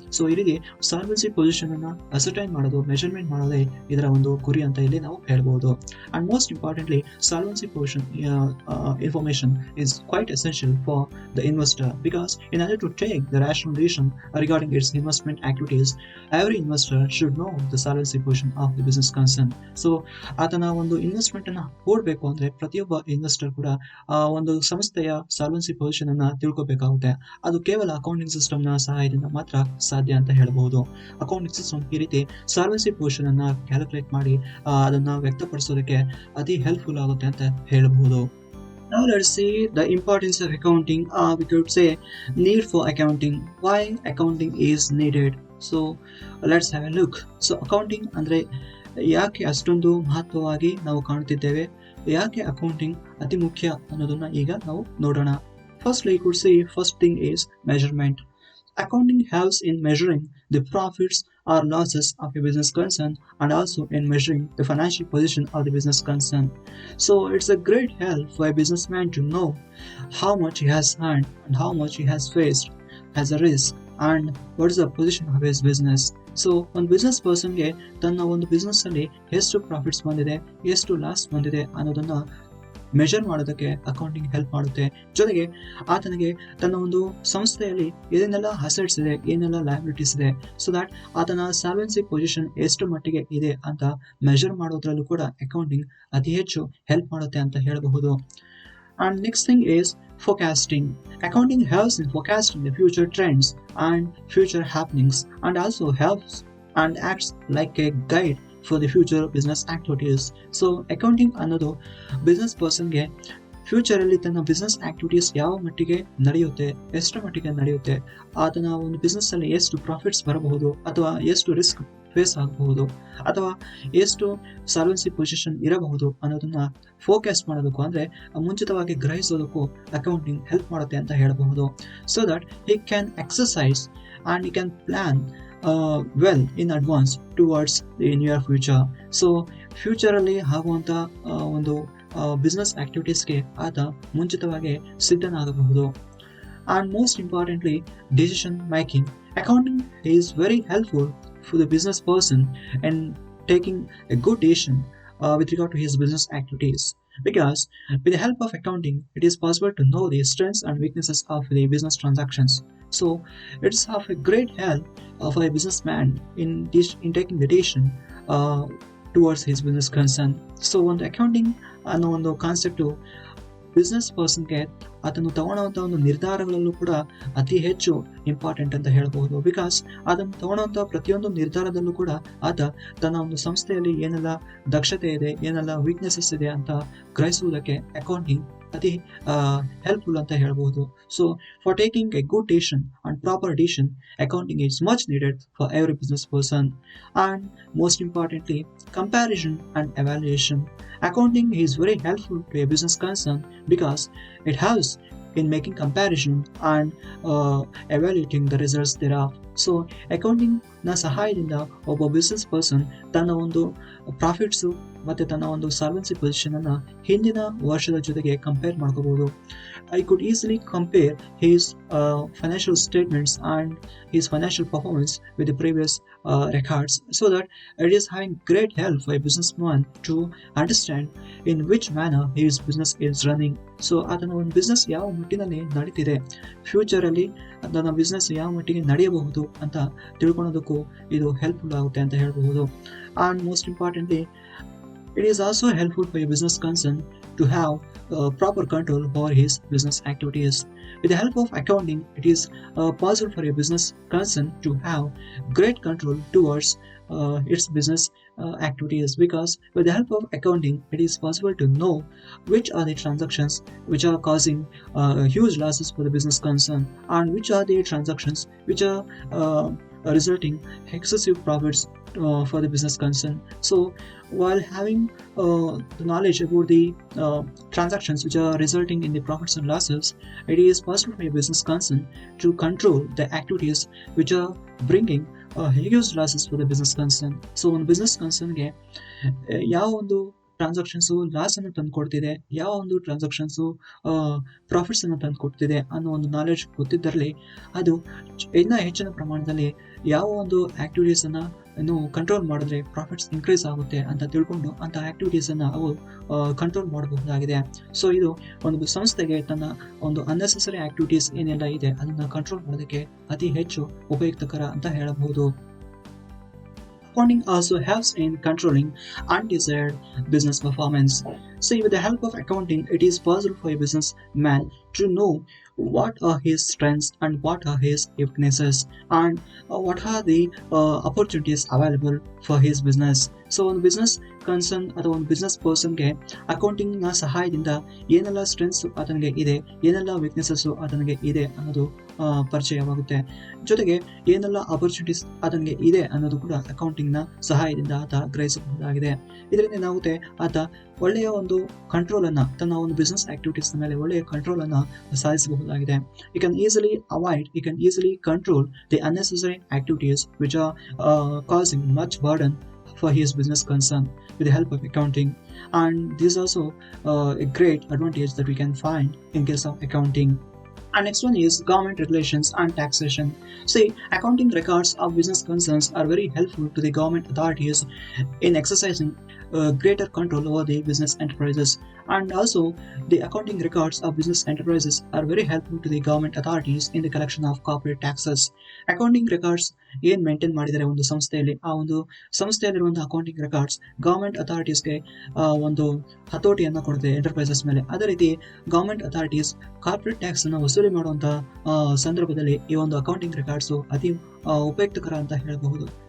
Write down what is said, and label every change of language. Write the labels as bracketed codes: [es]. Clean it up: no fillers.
[kn] So ಈ ರೀತಿ solvency position ಅನ್ನ ಅಸರ್ಟೈನ್ ಮಾಡೋದು, ಮೆಜರ್ಮೆಂಟ್ ಮಾಡೋದೇ ಇದರ ಒಂದು ಗುರಿ ಅಂತ ಇಲ್ಲಿ ನಾವು ಹೇಳ್ಬಹುದು. [en] And most importantly solvency position information is quite essential for the investor, because in order to take the rational decision regarding its investment activities, every investor should know the solvency position of the business concern. [kn] So ಆತನ ಒಂದು investment ಅನ್ನ ಹೂಡಬೇಕು ಅಂದ್ರೆ ಪ್ರತಿಯೊಬ್ಬ investor ಕೂಡ ಒಂದು ಸಂಸ್ಥೆಯ solvency position ಅನ್ನ ತಿಳ್ಕೋಬೇಕಾಗುತ್ತೆ. ಅದು ಕೇವಲ ಅಕೌಂಟಿಂಗ್ ಸಿಸ್ಟಮ್ ನ ಸಹಾಯದಿಂದ ಮಾತ್ರ ಸಾಧ್ಯ ಅಂತ ಹೇಳಬಹುದು. ಅಕೌಂಟಿಂಗ್ ಸಿಸ್ಟಮ್ ಈ ರೀತಿ ಸಾಲ್ವೆನ್ಸಿ ಪೊಸಿಷನ್ ಅನ್ನ ಕ್ಯಾಲ್ಕುಲೇಟ್ ಮಾಡಿ ಅದನ್ನ ವ್ಯಕ್ತಪಡಿಸೋದಕ್ಕೆ ಅತಿ ಹೆಲ್ಪ್ಫುಲ್ ಆಗುತ್ತೆ ಅಂತ ಹೇಳಬಹುದು. [en] Now let's see the importance of accounting. We could say need for accounting. Why accounting is needed? So let's have a look. [kn] So accounting ಅಂದ್ರೆ ಯಾಕೆ ಅಷ್ಟೊಂದು ಮಹತ್ವವಾಗಿ ನಾವು ಕಾಣುತ್ತಿದ್ದೇವೆ, ಯಾಕೆ ಅಕೌಂಟಿಂಗ್ ಅತಿ ಮುಖ್ಯ ಅನ್ನೋದನ್ನ ಈಗ ನಾವು ನೋಡೋಣ. [en] Firstly, you could say first thing is measurement. Accounting helps in measuring the profits or losses of a business concern and also in measuring the financial position of the business concern. So it's a great help for a businessman to know how much he has earned and how much he has faced as a risk and what is the position of his business. [kn] So ಒಂದು business ಪರ್ಸನ್ಗೆ ತನ್ನ ಒಂದು business ಅಲ್ಲಿ ಎಷ್ಟು profits ಬಂದಿದೆ, ಎಷ್ಟು loss ಬಂದಿದೆ ಅನ್ನೋದನ್ನ measure ಮಾಡೋದಕ್ಕೆ ಅಕೌಂಟಿಂಗ್ ಹೆಲ್ಪ್ ಮಾಡುತ್ತೆ. ಜೊತೆಗೆ ಆತನಿಗೆ ತನ್ನ ಒಂದು ಸಂಸ್ಥೆಯಲ್ಲಿ ಏನೇನೆಲ್ಲ ಅಸೆಟ್ಸ್ ಇದೆ, ಏನೆಲ್ಲ ಲಯಬಿಲಿಟೀಸ್ ಇದೆ, [en] so that [kn] ಆತನ ಸಾಲ್ವೆನ್ಸಿ ಪೊಸಿಷನ್ ಎಷ್ಟು ಮಟ್ಟಿಗೆ ಇದೆ ಅಂತ ಮೆಜರ್ ಮಾಡೋದ್ರಲ್ಲೂ ಕೂಡ ಅಕೌಂಟಿಂಗ್ ಅತಿ ಹೆಚ್ಚು ಹೆಲ್ಪ್ ಮಾಡುತ್ತೆ ಅಂತ ಹೇಳಬಹುದು. [en] And next thing is forecasting. Accounting helps in forecasting the future trends and future happenings and also helps and acts like a guide for the future business activities. [kn] So accounting ಅನ್ನೋದು business ಪರ್ಸನ್ಗೆ future ಅಲ್ಲಿ ತನ್ನ business activities ಯಾವ ಮಟ್ಟಿಗೆ ನಡೆಯುತ್ತೆ, ಎಷ್ಟು ಮಟ್ಟಿಗೆ ನಡೆಯುತ್ತೆ, ಆತನ ಒಂದು ಬಿಸ್ನೆಸ್ ಅಲ್ಲಿ ಎಷ್ಟು ಪ್ರಾಫಿಟ್ಸ್ ಬರಬಹುದು ಅಥವಾ ಎಷ್ಟು ರಿಸ್ಕ್ ಫೇಸ್ ಆಗಬಹುದು ಅಥವಾ ಎಷ್ಟು ಸಾಲ್ವೆನ್ಸಿ ಪೊಸಿಷನ್ ಇರಬಹುದು ಅನ್ನೋದನ್ನ ಫೋಕಸ್ ಮಾಡೋದಕ್ಕೂ ಅಂದ್ರೆ ಮುಂಚಿತವಾಗಿ ಗ್ರಹಿಸೋದಕ್ಕೂ ಅಕೌಂಟಿಂಗ್ ಹೆಲ್ಪ್ ಮಾಡುತ್ತೆ ಅಂತ ಹೇಳಬಹುದು. [en] So that he can exercise and he can plan well in advance towards the near future. [kn] So ಫ್ಯೂಚರಲ್ಲಿ ಆಗುವಂಥ ಒಂದು ಬಿಸ್ನೆಸ್ ಆಕ್ಟಿವಿಟೀಸ್ಗೆ ಆತ ಮುಂಚಿತವಾಗಿ ಸಿದ್ಧನಾಗಬಹುದು. [en] And most importantly, decision making. Accounting is very helpful for the business person in taking a good decision with regard to his business activities. Because with the help of accounting, it is possible to know the strengths and weaknesses of the business transactions. So it's of a great help for a businessman in taking the decision towards his business concern. [kn] So ಒಂದು accounting ಅನ್ನೋ ಒಂದು concept business ಪರ್ಸನ್ಗೆ ಅದನ್ನು ತಗೊಳ್ಳುವಂಥ ಒಂದು ನಿರ್ಧಾರಗಳಲ್ಲೂ ಕೂಡ ಅತಿ ಹೆಚ್ಚು important ಅಂತ ಹೇಳ್ಬಹುದು. ಬಿಕಾಸ್ ಅದನ್ನು ತಗೊಳ್ಳುವಂಥ ಪ್ರತಿಯೊಂದು ನಿರ್ಧಾರದಲ್ಲೂ ಕೂಡ ಆತ ತನ್ನ ಒಂದು ಸಂಸ್ಥೆಯಲ್ಲಿ ಏನೆಲ್ಲ ದಕ್ಷತೆ ಇದೆ, ಏನೆಲ್ಲ ವೀಕ್ನೆಸಸ್ ಇದೆ ಅಂತ ಗ್ರಹಿಸುವುದಕ್ಕೆ ಅಕೌಂಟಿಂಗ್ ಅತಿ ಹೆಲ್ಪ್ಫುಲ್ ಅಂತ ಹೇಳ್ಬಹುದು. [en] So for taking a good decision and proper decision, accounting is much needed for every business person. And most importantly, comparison and evaluation. Accounting is very helpful to a business concern because it helps in making comparison and evaluating the results thereof. [kn] So accounting ನ ಸಹಾಯದಿಂದ ಒಬ್ಬ business person ತನ್ನ ಒಂದು profits ಮತ್ತೆ ತನ್ನ ಒಂದು solvency position ಅನ್ನ ಹಿಂದಿನ ವರ್ಷದ ಜೊತೆಗೆ ಕಂಪೇರ್ ಮಾಡ್ಕೋಬಹುದು. [en] I could easily compare his financial statements and his financial performance with the previous records, so that it is having great help for a businessman to understand in which manner his business is running. [kn] So ಅದನ್ನ ಒಂದು business ಯಾವ ಮಟ್ಟಿನಲ್ಲಿ ನಡೀತಿದೆ, future ಅಲ್ಲಿ ಅದನ್ನ business ಯಾವ ಮಟ್ಟಿಗೆ ನಡೆಯಬಹುದು ಅಂತ ತಿಳ್ಕೊಳ್ಳೋದಕ್ಕೂ ಇದು ಹೆಲ್ಪ್ಫುಲ್ ಆಗುತ್ತೆ ಅಂತ ಹೇಳಬಹುದು. [en] And most importantly, it is also helpful for a business concern to have proper control over his business activities. With the help of accounting, it is possible for a business concern to have great control towards its business activities, because with the help of accounting, it is possible to know which are the transactions which are causing huge losses for the business concern, and which are the transactions which are resulting excessive profits for the business concern. So while having the knowledge about the transactions which are resulting in the profits and losses, it is possible for a business concern to control the activities which are bringing huge losses for the business concern. [kn] So ಒಂದು business concernಗೆ ಯಾವ ಒಂದು transactions loss ಅನ್ನು ತಂದು ಕೊಡ್ತಿದೆ, ಯಾವ ಒಂದು transactions profits ಅನ್ನು ತಂದು ಕೊಡ್ತಿದೆ ಅನ್ನೋ ಒಂದು ನಾಲೆಡ್ಜ್ ಗೊತ್ತಿದ್ದರಲ್ಲಿ ಅದು ಇನ್ನ ಹೆಚ್ಚಿನ ಪ್ರಮಾಣದಲ್ಲಿ ಯಾವ ಒಂದು ಆಕ್ಟಿವಿಟೀಸ್ ಅನ್ನ ಕಂಟ್ರೋಲ್ ಮಾಡಿದ್ರೆ ಪ್ರಾಫಿಟ್ಸ್ ಇನ್ಕ್ರೀಸ್ ಆಗುತ್ತೆ ಅಂತ ತಿಳ್ಕೊಂಡು ಅಂತ ಆಕ್ಟಿವಿಟೀಸ್ ಅನ್ನ ಅವು ಕಂಟ್ರೋಲ್ ಮಾಡಬಹುದಾಗಿದೆ. ಸೊ ಇದು ಒಂದು ಸಂಸ್ಥೆಗೆ ತನ್ನ ಒಂದು ಅನ್ನೆಸೆಸರಿ ಆಕ್ಟಿವಿಟೀಸ್ ಏನೆಲ್ಲ ಇದೆ ಅದನ್ನ ಕಂಟ್ರೋಲ್ ಮಾಡೋದಕ್ಕೆ ಅತಿ ಹೆಚ್ಚು ಉಪಯುಕ್ತಕರ ಅಂತ ಹೇಳಬಹುದು. [en] Accounting also helps in controlling undesired business performance. So with the help of accounting, it is possible for a businessman to know what are his strengths and what are his weaknesses, and what are the opportunities available for his business. [kn] So ಒಂದು business concern ಅಥವಾ ಒಂದು business ಪರ್ಸನ್ಗೆ accounting ನ ಸಹಾಯದಿಂದ ಏನೆಲ್ಲ strengths ಆತನಿಗೆ ಇದೆ, ಏನೆಲ್ಲ weaknesses ಆತನಿಗೆ ಇದೆ ಅನ್ನೋದು ಪರಿಚಯವಾಗುತ್ತೆ. ಜೊತೆಗೆ ಏನೆಲ್ಲ ಆಪರ್ಚುನಿಟೀಸ್ ಆತನಿಗೆ ಇದೆ ಅನ್ನೋದು ಕೂಡ ಅಕೌಂಟಿಂಗ್ ನ ಸಹಾಯದಿಂದ ಆತ ಗ್ರಹಿಸಬಹುದಾಗಿದೆ. ಇದರಿಂದ ಏನಾಗುತ್ತೆ, ಆತ ಒಳ್ಳೆಯ ಒಂದು ಕಂಟ್ರೋಲ್ ಅನ್ನ ತನ್ನ ಒಂದು ಬಿಸ್ನೆಸ್ ಆಕ್ಟಿವಿಟೀಸ್ ಮೇಲೆ ಒಳ್ಳೆಯ ಕಂಟ್ರೋಲ್ ಅನ್ನ ಸಾಧಿಸಬಹುದಾಗಿದೆ. [en] You can easily control the unnecessary activities which are causing much burden for his business concern with the help of accounting. And this is also a great advantage that we can find in case of accounting. And next one is government regulations and taxation. See, accounting records of business concerns are very helpful to the government authorities in exercising greater control over the business enterprises. And also, the accounting records of business enterprises are very helpful to the government authorities in the collection of corporate taxes. [kn] Accounting records ಏನ್ maintain ಮಾಡಿದರೆ ಒಂದು ಸಂಸ್ಥೆಯಲ್ಲಿ, ಆ ಒಂದು ಸಂಸ್ಥೆಯಲ್ಲಿರುವಂತಹ accounting records government ಅಥಾರಿಟೀಸ್ಗೆ ಒಂದು ಹತೋಟಿಯನ್ನು ಕೊಡುತ್ತೆ enterprises ಮೇಲೆ. ಅದೇ ರೀತಿ ಗವರ್ಮೆಂಟ್ ಅಥಾರಿಟೀಸ್ ಕಾರ್ಪೊರೇಟ್ ಟ್ಯಾಕ್ಸ್ ಅನ್ನು ವಸೂಲಿ ಮಾಡುವಂತಹ ಸಂದರ್ಭದಲ್ಲಿ ಈ ಒಂದು ಅಕೌಂಟಿಂಗ್ ರೆಕಾರ್ಡ್ಸ್ ಅತಿ ಉಪಯುಕ್ತಕರ ಅಂತ ಹೇಳಬಹುದು.